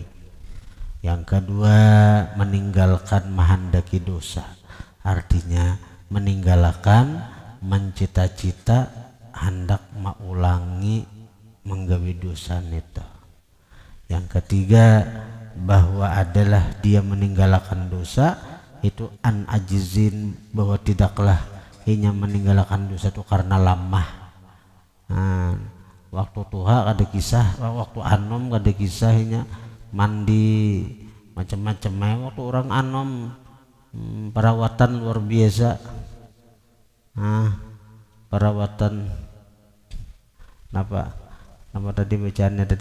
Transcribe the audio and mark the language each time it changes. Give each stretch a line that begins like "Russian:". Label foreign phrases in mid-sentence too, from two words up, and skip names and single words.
Banjar: Yang kedua, meninggalkan mahandaki dosa, artinya meninggalkan mencita-cita hendak maulangi menggawi dosa itu.
Indonesian: Yang ketiga, bahwa adalah dia meninggalkan dosa itu
Arabic: an ajizin,
Indonesian: bahwa tidaklah hanya meninggalkan dosa itu karena lamah.
Banjar: Waktu tuha ada kisah, waktu anom ada kisahnya mandi macam-macam. Waktu orang anom perawatan luar biasa.
Indonesian: Perawatan apa tadi bacaannya tadi?